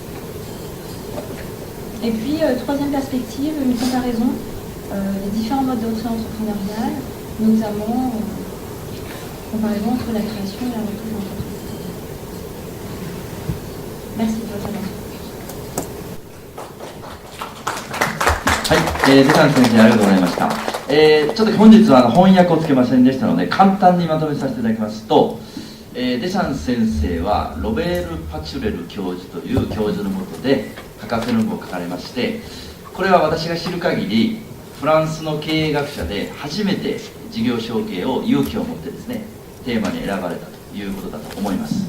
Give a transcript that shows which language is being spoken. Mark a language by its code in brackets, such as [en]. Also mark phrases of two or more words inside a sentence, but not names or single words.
[fr] Et puis, troisième perspective, une comparaison des différents modes d'entrée entrepreneuriale, notamment comparaison entre la création et la reprise d'entreprise. Merci de votre attention. [ja] はい、デサン先生ありがとうございました。ちょっと本日は翻訳をつけませんでしたので簡単にまとめさせていただきますと、デシャン先生はロベール・パチュレル教授という教授のもとで博士論文を書かれまして、これは私が知る限りフランスの経営学者で初めて事業承継を勇気を持ってですねテーマに選ばれたということだと思います。